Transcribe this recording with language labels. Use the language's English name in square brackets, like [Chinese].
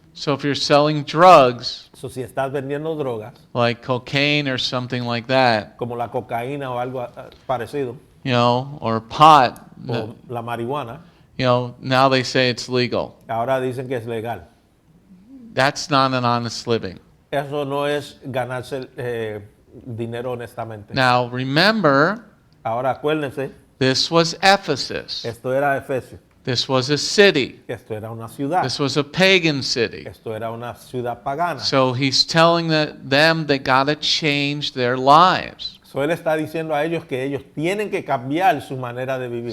[English] So if you're selling drugs So, [Spanish] si estás vendiendo drogas, [English] like cocaine or something like that, [Spanish] como la cocaína o algo parecido, [English] you know, or pot, [Spanish] o la marihuana, [English] you know, now they say it's legal. [Spanish] ahora dicen que es legal. [English] That's not an honest living. [Spanish] Eso no es ganarse dinero honestamente. [English] Now remember, [Spanish] Ahora acuérdense, [English] this was Ephesus. [Spanish] esto era Efesio, [English] This was a city. [Spanish] esto era una ciudad, [English] This was a pagan city. [Spanish] esto era una ciudad pagana. [English] So he's telling them they got to change their lives. So, [Spanish] él está diciendo a ellos que ellos tienen que cambiar su manera de vivir.